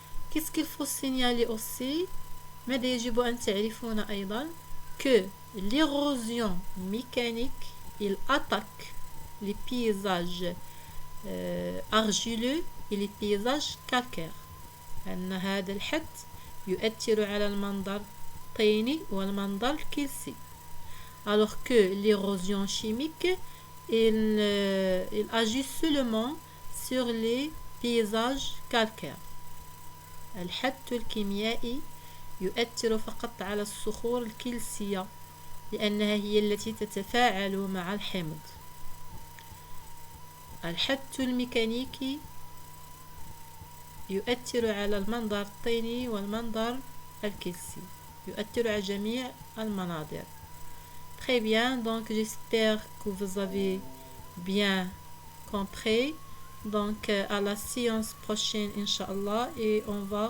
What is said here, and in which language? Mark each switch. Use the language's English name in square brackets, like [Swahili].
[French] Qu'est-ce qu'il faut signaler aussi? [Arabic] ماذا يجب أن تعرفون أيضا [French] que l'érosion mécanique, il attaque les paysages argileux et les paysages calcaires. [Arabic] أن هذا الحد يؤثر على المنظر الطيني والمنظر الكلسي. Alors que l'érosion chimique, il agit seulement sur les paysages calcaires. الحد الكيميائي يؤثر فقط على الصخور الكلسية لأنها هي التي تتفاعل مع الحمض. الحد الميكانيكي يؤثر على المنظر الطيني والمنظر الكلسي، يؤثر على جميع المناظر. [French] Très bien, donc j'espère que vous avez bien compris. Donc à la séance prochaine, Inch'Allah, et on va